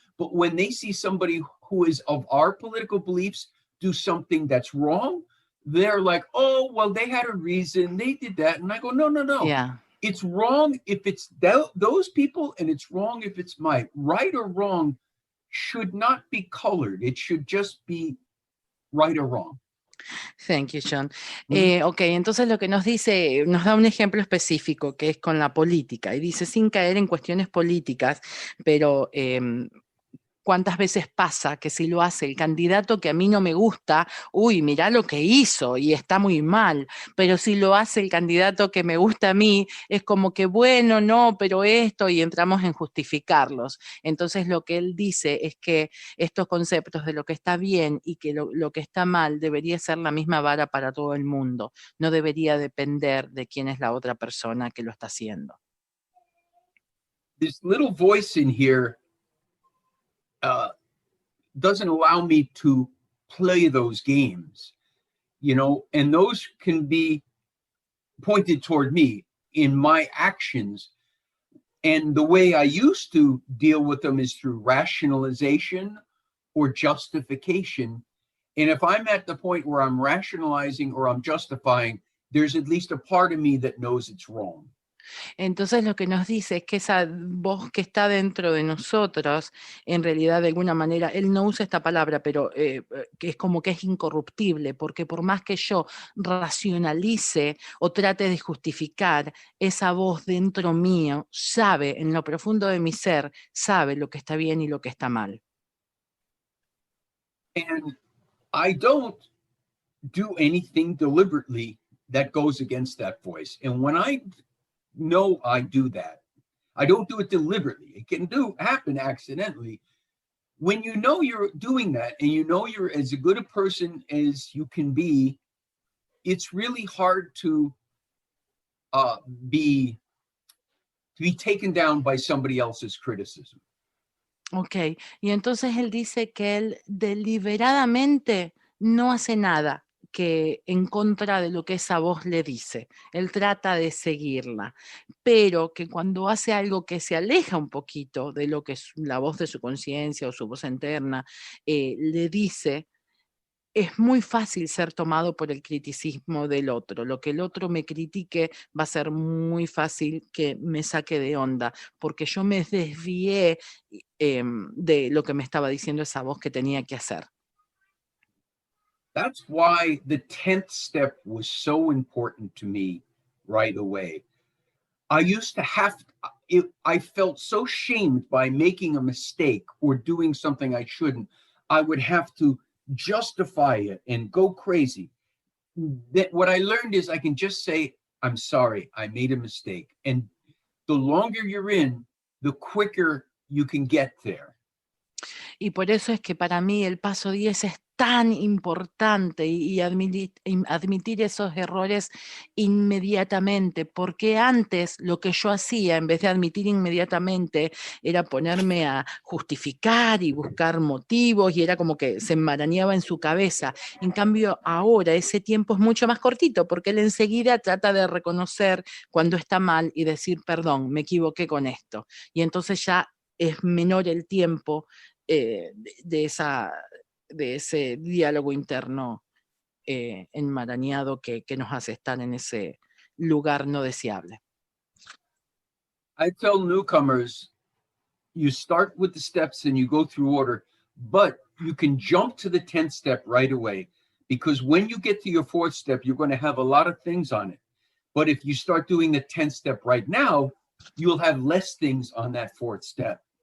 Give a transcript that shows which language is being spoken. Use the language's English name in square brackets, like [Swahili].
[English] But when they see somebody who is of our political beliefs do something that's wrong, they're like, oh, well, they had a reason, they did that. And I go, no. Yeah. It's wrong if it's those people, and it's wrong if it's mine. Right or wrong should not be colored. It should just be right or wrong. Thank you, John. [Spanish] Ok, entonces lo que nos dice, nos da un ejemplo específico que es con la política y dice, sin caer en cuestiones políticas, pero ¿cuántas veces pasa que si lo hace el candidato que a mí no me gusta, uy, mirá lo que hizo y está muy mal, pero si lo hace el candidato que me gusta a mí, es como que bueno, no, pero esto, y entramos en justificarlos. Entonces lo que él dice es que estos conceptos de lo que está bien y que lo que está mal debería ser la misma vara para todo el mundo, no debería depender de quién es la otra persona que lo está haciendo. [English] This little voice in here doesn't allow me to play those games, and those can be pointed toward me in my actions. And the way I used to deal with them is through rationalization or justification. And if I'm at the point where I'm rationalizing or I'm justifying, there's at least a part of me that knows it's wrong. [Spanish] Entonces lo que nos dice es que esa voz que está dentro de nosotros, en realidad de alguna manera, él no usa esta palabra, pero que es como que es incorruptible, porque por más que yo racionalice o trate de justificar, esa voz dentro mío sabe, en lo profundo de mi ser, sabe lo que está bien y lo que está mal. [English] And I don't do anything deliberately that goes against that voice. And when I know I do that, I don't do it deliberately. It can happen accidentally. When you know you're doing that and you know you're as good a person as you can be, it's really hard to be taken down by somebody else's criticism. [Spanish] Ok, y entonces él dice que él deliberadamente no hace nada que en contra de lo que esa voz le dice. Él trata de seguirla, pero que cuando hace algo que se aleja un poquito de lo que es la voz de su conciencia o su voz interna le dice, es muy fácil ser tomado por el criticismo del otro. Lo que el otro me critique va a ser muy fácil que me saque de onda, porque yo me desvié de lo que me estaba diciendo esa voz que tenía que hacer. [English] That's why the 10th step was so important to me right away. I used to have, I felt so shamed by making a mistake or doing something I shouldn't. I would have to justify it and go crazy. That what I learned is I can just say, I'm sorry, I made a mistake. And the longer you're in, the quicker you can get there. [Spanish] Y por eso es que para mí el paso 10 es tan importante y admitir esos errores inmediatamente, porque antes lo que yo hacía, en vez de admitir inmediatamente, era ponerme a justificar y buscar motivos y era como que se enmarañaba en su cabeza. En cambio, ahora ese tiempo es mucho más cortito, porque él enseguida trata de reconocer cuando está mal y decir, perdón, me equivoqué con esto. Y entonces ya es menor el tiempo de ese diálogo interno enmarañado que nos hace estar en ese lugar no deseable. [English] I tell newcomers, you start with the steps and you go through order, but you can jump to the 10th step right away, because when you get to your 4th step, you're going to have a lot of things on it. But if you start doing the 10th step right now, you'll have less things on that 4th step.